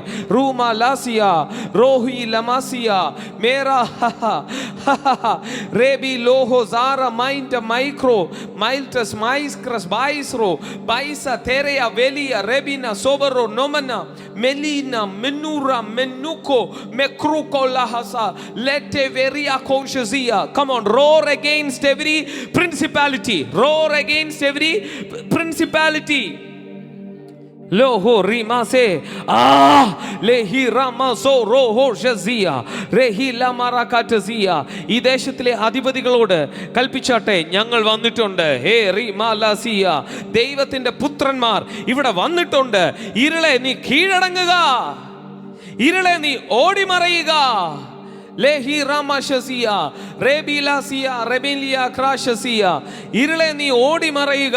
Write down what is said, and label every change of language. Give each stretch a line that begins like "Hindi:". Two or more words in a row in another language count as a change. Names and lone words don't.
English: റൂമ ലാസിയ റോഹി ലമാസിയ മേരാ റേബി ലോഹോ സാറ മൈൻറ്റ മൈക്രോ മൈൽറ്റസ് മൈസ്ക്രസ് ബൈസ്രോ ബൈസ തെരയ വെലിയ റെബിന സോബറോ നൊമന മെലീന മെന്നൂറ മെന്നുക്കോ മെക്രൂക്കോ ലഹസ ലെറ്റെ വെറിയ കോഷസിയ. Come on, roar against every principality. Roar against every principality. Loho rimase lehi ramaso roho shazia rehi lamarakatazia.
Malayalam: ഈ ദേശത്തിലെ അധിപതികളോട് കൽപ്പിച്ചാട്ടെ, ഞങ്ങൾ വന്നിട്ടുണ്ട്. ഹേ റിമാലാസിയ, ദൈവത്തിന്റെ പുത്രന്മാർ ഇവിടെ വന്നിട്ടുണ്ട്. ഇരുളെ നീ കീഴടങ്ങുക, ഇരുളെ നീ ഓടിമറയുക. ലേഹി റാമാശസിയ റേബിലാസിയ റെബിലിയ ക്രാശസിയ, ഇരുളെ നീ ഓടിമറയുക.